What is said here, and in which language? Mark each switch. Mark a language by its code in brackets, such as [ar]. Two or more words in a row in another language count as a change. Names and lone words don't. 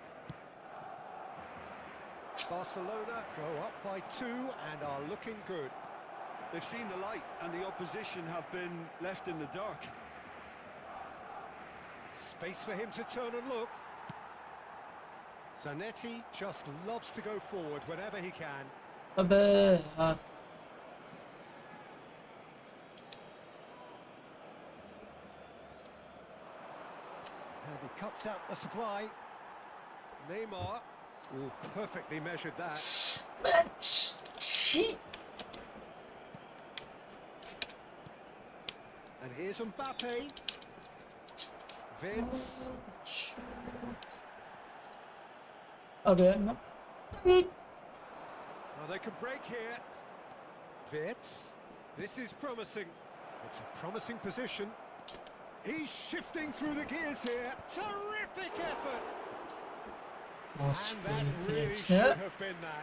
[en] Barcelona go up by 2 and are looking good. They've seen the light, and the opposition have been left in the dark. Space for him to turn and look. Zanetti just loves to go forward whenever he can. [hi] अबे यार [en] And he cuts out the supply. Neymar, oh, perfectly measured that. [hi] मैं छी [en] And here's Mbappe. Vince. [hi] अबे ना [en] Oh, they can break here. Vince. This is promising. It's a promising position. He's shifting through the gears here. Terrific effort. And that really should have been that.